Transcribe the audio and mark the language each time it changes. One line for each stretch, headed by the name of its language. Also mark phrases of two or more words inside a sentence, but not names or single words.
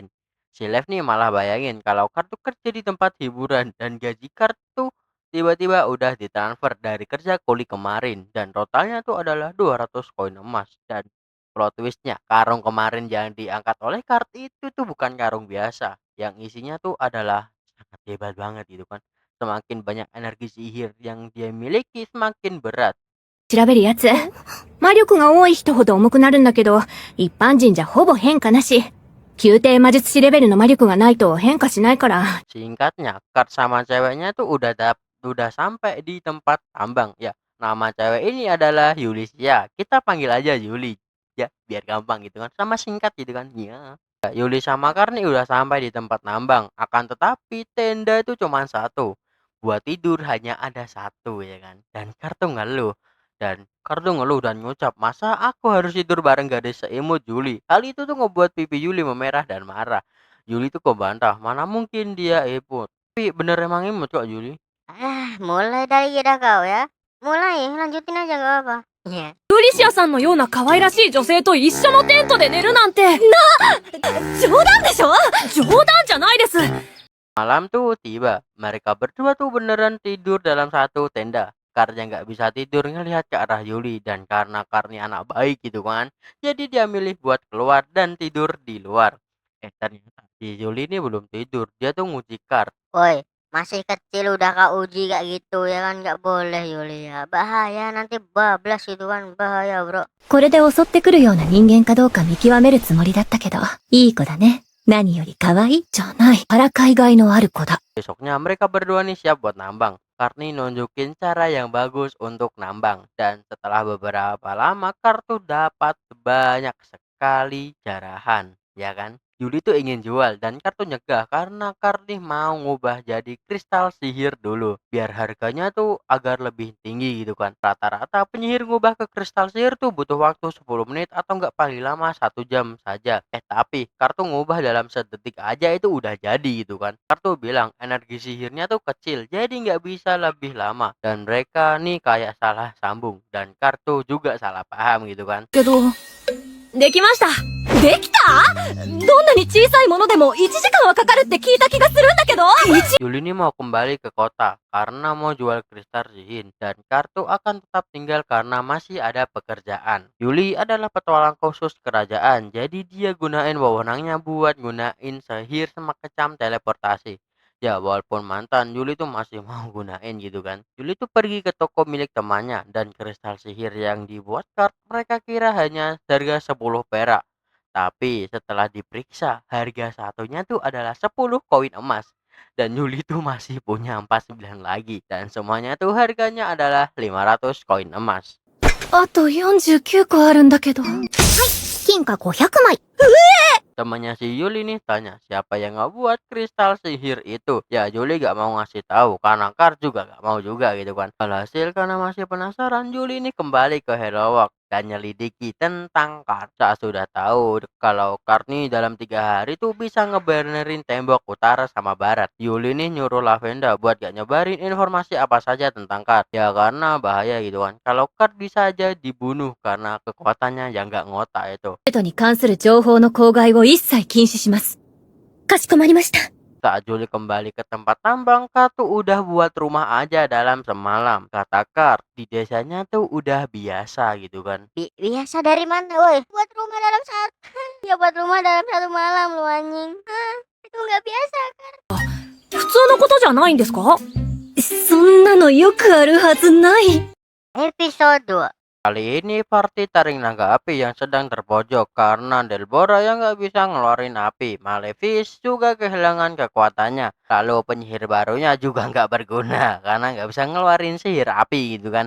Indonesian: Si Lev nih malah bayangin kalau kartu kerja di tempat hiburan dan gaji kartu tiba-tiba udah ditransfer dari kerja kuli kemarin. Dan totalnya tuh adalah 200 koin emas. Dan plot twistnya, karung kemarin yang diangkat oleh Kart itu tuh bukan karung biasa. Yang isinya tuh adalah sangat hebat banget gitu kan. Semakin banyak energi sihir yang dia miliki, semakin berat.
Japanese: 調べるやつ。魔力が多い人ほど重くなるんだけど、一般人じゃほぼ変化なし。宮廷魔術師レベルの魔力がないと変化しないから。
Indonesian: Singkatnya, Kart sama ceweknya tuh udah sampai di tempat tambang. Ya, nama cewek ini adalah Yulisia. Kita panggil aja Yuli. Ya, biar gampang gitu kan. Sama singkat gitu kan. Ya. Yuli sama Kart nih udah sampai di tempat nambang. Akan tetapi tenda itu cuma satu. Buat tidur hanya ada satu ya kan. Dan Kart tuh ngeluh. Dan Kart tuh ngeluh dan ngucap, masa aku harus tidur bareng gadis seimut Yuli? Hal itu tuh ngebuat pipi Yuli memerah dan marah. Yuli tuh kebantah, mana mungkin dia imut. Tapi bener emang imut kok Yuli. Mulai dari kita kau ya. Mulai, lanjutin aja gak apa-apa. Iya.
Japanese: ユリシアさんのような可愛らしい女性と一緒のテントで寝るなんて。冗談でしょ？冗談じゃないです。
Indonesian: Malam tuh tiba, mereka berdua tuh beneran tidur dalam satu tenda. Karena nggak bisa tidur ngelihat ke arah Yuli, dan karena Karni anak baik gitu kan, jadi dia milih buat keluar dan tidur di luar. Ternyata si Yuli ini belum tidur, dia tuh nguji Kart. Woi, masih kecil udah kau uji kayak gitu ya kan, nggak boleh Yulia. Bahaya nanti bablas itu kan, bahaya bro.
Japanese: これで襲ってくるような人間かどうか見極めるつもりだったけど、いい子だね。何より可愛いじゃない。からかいがいのある子だ。
Indonesian: Besoknya mereka berdua nih siap buat nambang. Karni nunjukin cara yang bagus untuk nambang. Dan setelah beberapa lama, Kartu dapat banyak sekali jarahan. Ya kan? Yuli tuh ingin jual dan Kartu nyegah karena Karni mau ngubah jadi kristal sihir dulu. Biar harganya tuh agar lebih tinggi gitu kan. Rata-rata penyihir ngubah ke kristal sihir tuh butuh waktu 10 menit atau nggak paling lama 1 jam saja. Tapi Kartu ngubah dalam sedetik aja itu udah jadi gitu kan. Kartu bilang energi sihirnya tuh kecil, jadi nggak bisa lebih lama. Dan mereka nih kayak salah sambung. Dan Kartu juga salah paham gitu kan.
Japanese: けど、できました。できた？どんなに小さいものでも1時間はかかるって聞いた気がするんだけど。
Indonesian: Yuli ini mau kembali ke kota karena mau jual kristal sihir. Dan Kartu akan tetap tinggal karena masih ada pekerjaan. Yuli adalah petualang khusus kerajaan, jadi dia gunain wewenangnya buat gunain sihir semacam teleportasi. Ya walaupun mantan, Yuli tuh masih mau gunain gitu kan. Yuli tuh pergi ke toko milik temannya dan kristal sihir yang dibuat Kart mereka kira hanya harga 10 perak. Tapi setelah diperiksa, harga satunya tuh adalah 10 koin emas. Dan Yuli tuh masih punya 49 lagi. Dan semuanya tuh harganya adalah 500 koin emas.
Japanese: あと49個あるんだけど。金貨500枚。
Indonesian: Temannya si Yuli nih tanya siapa yang ngebuat kristal sihir itu. Ya Yuli gak mau ngasih tahu karena Kart juga gak mau juga gitu kan. Alhasil karena masih penasaran, Yuli ini kembali ke Hellowak dan nyelidiki tentang Kart. Saat sudah tahu kalau Kart nih dalam 3 hari tuh bisa ngebenerin tembok utara sama barat, Yuli nih nyuruh Lavenda buat gak nyebarin informasi apa saja tentang Kart. Ya karena bahaya gitu kan. Kalau Kart bisa aja dibunuh karena kekuatannya yang gak ngotak itu.
Japanese: ペットに関する情報の口外を一切禁止します。かしこまりました。
Indonesian: Saat Juli kembali ke tempat tambang, Kart tuh udah buat rumah aja dalam semalam. Kata Kart, di desanya tuh udah biasa gitu kan. Biasa dari mana woi? Buat rumah dalam satu. Ya buat rumah dalam satu malam lu anjing. Itu nggak biasa kan?
Japanese: 普通のことじゃないんですか？そんなのよくあるはずない。
Indonesian: Episode 2. Kali ini party taring naga api yang sedang terpojok karena Delbora yang nggak bisa ngeluarin api. Malevis juga kehilangan kekuatannya. Lalu penyihir barunya juga nggak berguna karena nggak bisa ngeluarin sihir api gitu kan.